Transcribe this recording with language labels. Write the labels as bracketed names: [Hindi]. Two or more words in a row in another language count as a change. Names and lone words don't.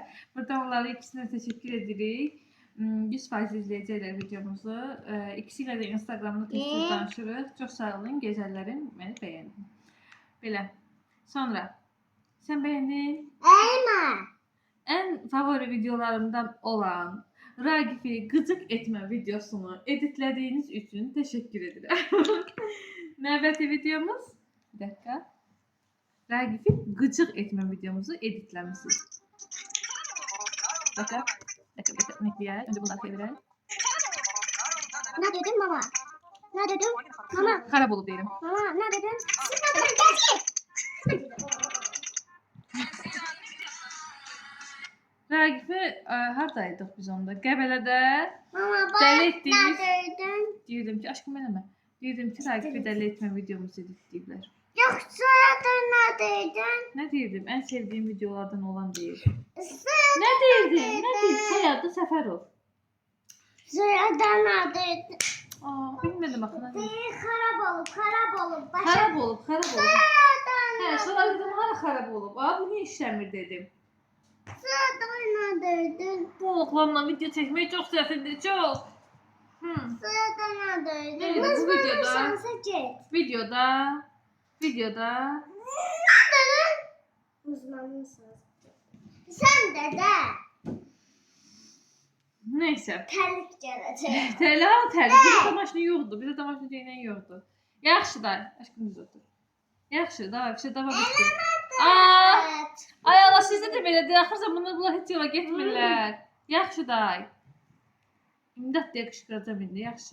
[Azerbaijani] Buradan onlara ikisinə təşəkkür edirik. 100% izləyəcəklər videomuzu. İkisi ilə də Instagramda tez-tez danışırıq. Çox sağ olun, gözəllərim. Məni bəyəndin. Belə. Sonra. Sən bəyəndin? [Turkish] Ən favori videolarımdan olan Ragif'i gıcık etmə videosunu editlediğiniz için teşekkür ederim. [Azerbaijani] Növbəti videomuz. [Turkish] Bir dakika. [Azerbaijani] Ragif'i gıcık etmə videomuzu editləmişsiniz. Bakın. Bekleyək. [Turkish] Önce bunları [Azerbaijani] çevirək. [Turkish] Ne dedim baba? Ne dedim? Mama. [Azerbaijani] Xarab olub deyirəm. [Turkish] Mama ne dedim? Siz ne dedim? Gerçek. [Azerbaijani] Raqifi hardaydıq biz onda? Qəbələdə [Turkish] Mama bak [Azerbaijani] dəli [Turkish] ne [Azerbaijani] etdiyimiz dedim? deyirdim ki, aşkım eləmə. Deyirdim ki, Raqifi dəli etmə videomuzu editləyiblər. [Turkish] Yoksa da ne dedim? [Azerbaijani] Nə deyirdim? Ən sevdiyim videolardan olan deyir. [Turkish] Sen [Azerbaijani] Nə deyirdim? Nə deyirdim? Soyadı Səfərov. [Turkish] Sonra ne dedim? [Azerbaijani] Bilmədim axı. Nə deyirdim? [Turkish] Değil harap olup harap olup. [Azerbaijani] Xarab olub, xarab olub. Sonra Hə, sonra dedim, hara xarab olub? Bu niyə işləmir dedim. [Turkish] ne dedim? [Azerbaijani] Bu oğlanla video çəkmək çox çətindir, çox. [Turkish] Sonra ne dedim? Evet, bu Mızmızın videoda- şansa git. Videoda Ne dedin? Mızmızın şansa git. Sen de [Azerbaijani] neysə. [Turkish] terlik gelecek. [Azerbaijani] Təli. Bizə maşını yoxdur. Bizə maşını deyilən yoxdur. Yaxşı da, aşkım düz otur. Yaxşı, davay, bir şey dava bitdi. [Turkish] Evet. [Azerbaijani] Ay Allah, sizdə də belədir. Axır zamanlar bunlar heç yola getmirlər. Yaxşı day. İmdad deyə qışqıracam indi, yaxşı.